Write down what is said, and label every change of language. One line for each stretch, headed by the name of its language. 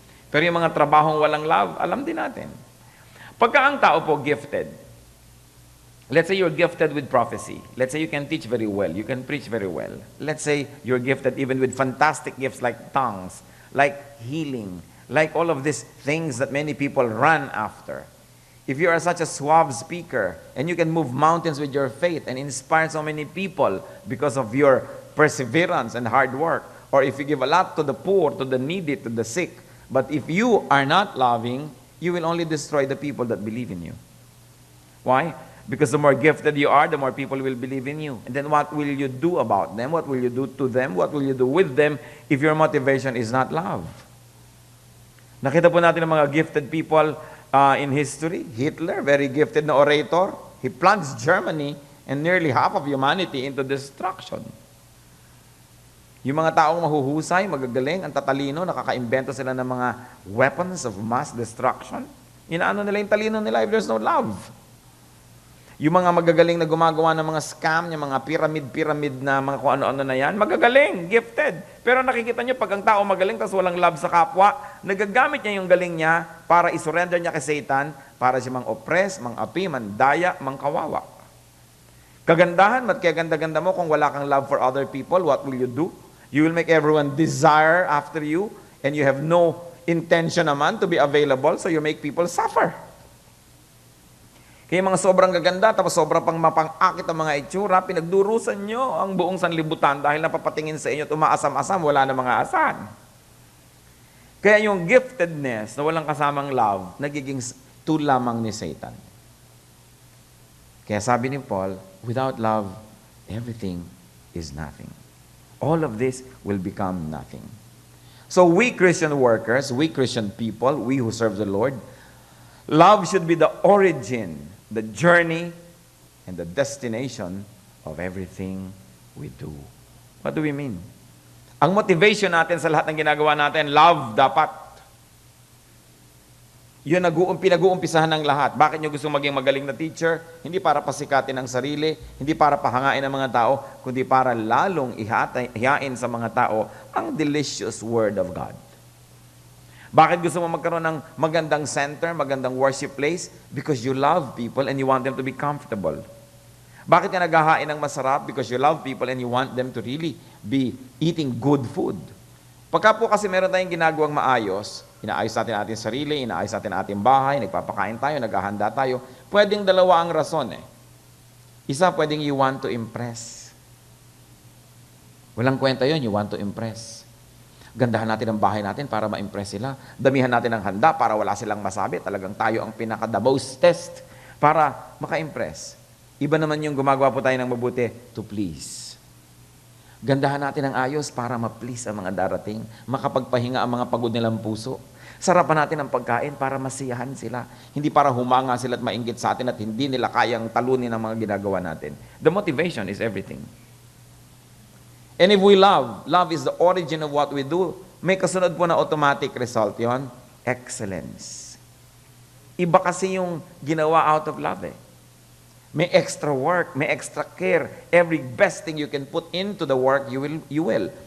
Filipino: Pero yung mga trabahong walang love, alam din natin. Pagka ang tao po gifted,
English: Let's say you're gifted with prophecy. Let's say you can teach very well. You can preach very well. Let's say you're gifted even with fantastic gifts like tongues, like healing, like all of these things that many people run after. If you are such a suave speaker and you can move mountains with your faith and inspire so many people because of your perseverance and hard work, or if you give a lot to the poor, to the needy, to the sick, but if you are not loving, you will only destroy the people that believe in you. Why? Because the more gifted you are, the more people will believe in you. And then what will you do about them? What will you do to them? What will you do with them if your motivation is not love?
Filipino: Nakita po natin ang mga gifted people in history.
English: Hitler, very gifted na orator. He plunged Germany and nearly half of humanity into destruction.
Filipino: Yung mga taong mahuhusay, magagaling, ang tatalino, nakaka-imbento sila ng mga weapons of mass destruction. Inaano nila yung talino nila
English: if there's no love.
Filipino: Yung mga magagaling na gumagawa ng mga scam, yung mga pyramid na mga kung ano-ano na yan, magagaling, gifted. Pero nakikita nyo, pag ang tao magaling, tapos walang love sa kapwa, nagagamit niya yung galing niya para isurrender niya kay Satan, para siya mang-oppress, mang-api, mandaya, mang-kawawa. Kagandahan, mat kaya ganda-ganda mo kung wala kang
English: love for other people, what will you do? You will make everyone desire after you, and you have no intention naman to be available, so you make people suffer.
Filipino: Kaya mga sobrang gaganda, tapos sobrang pang mapang-akit ang mga itsura, pinagdurusan nyo ang buong sanlibutan dahil napapatingin sa inyo at umaasam-asam, wala na mga asan. Kaya yung giftedness na walang kasamang love, nagiging tool lamang ni Satan. Kaya sabi ni
English: Paul, without love, everything is nothing. All of this will become nothing. So we Christian workers, we Christian people, we who serve the Lord, love should be the origin, the journey, and the destination of everything we do. What do we mean?
Filipino: Ang motivation natin sa lahat ng ginagawa natin, love dapat. Yun pinag-uumpisahan ng lahat. Bakit nyo gusto maging magaling na teacher? Hindi para pasikatin ang sarili, hindi para pahangain ang mga tao, kundi para lalong ihain sa mga tao ang delicious Word of God. Bakit gusto mo magkaroon ng magandang center, magandang worship place?
English: Because you love people and you want them to be comfortable.
Filipino: Bakit ka naghahain ng masarap?
English: Because you love people and you want them to really be eating good food.
Filipino: Pagka po kasi meron tayong ginagawang maayos, inaayos natin ating sarili, inaayos natin ating bahay, nagpapakain tayo, naghahanda tayo, pwedeng dalawa ang rason eh.
English: Isa, pwedeng you want to impress.
Filipino: Walang kwenta yun,
English: you want to impress.
Filipino: Gandahan natin ang bahay natin para ma-impress sila. Damihan natin ang handa para wala silang masabi. Talagang tayo ang pinaka-the most test para maka-impress. Iba naman yung gumagawa po tayo ng mabuti to please. Gandahan natin ang ayos para ma-please ang mga darating. Makapagpahinga ang mga pagod nilang puso. Sarapan natin ang pagkain para masiyahan sila. Hindi para humanga sila at mainggit sa atin at hindi nila kayang talunin ang mga ginagawa natin.
English: The motivation is everything. And if we love is the origin of what we do,
Filipino: may kasunod po na automatic result yon,
English: excellence.
Filipino: Iba kasi yung ginawa out of love eh.
English: May extra work, may extra care. Every best thing you can put into the work, you will.